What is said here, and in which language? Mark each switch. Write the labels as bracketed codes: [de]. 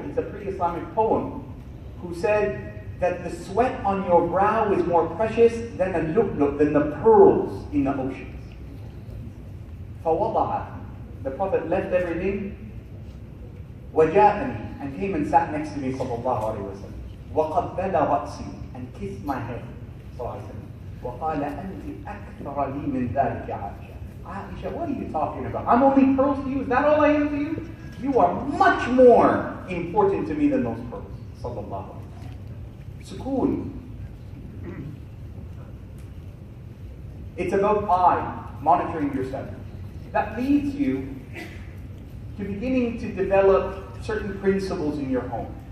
[en] It's a pre-Islamic poem who said that the sweat on your brow is more precious than the pearls in the oceans. [ar] فَوَضَعَ. [en] The Prophet left everything. [ar] وَجَاءَنِي. [en] And came and sat next to me sallallahu alayhi wa sallam. [ar] وَقَبَّلَ رَأْسِي. [en] And kissed my head sallallahu alayhi wa sallam. [ar] وَقَالَ أَنْتِ أَكْثَرَ لِي مِنْ ذَلِكَ عَائِشَةً. [en] Aisha, what are you talking about? I'm only pearls to you? Is that all I am to you? You are much more important to me than those pearls. Sallallahu alayhi wa sallam. Sukoon. It's about monitoring yourself. That leads you to beginning to develop certain principles in your home.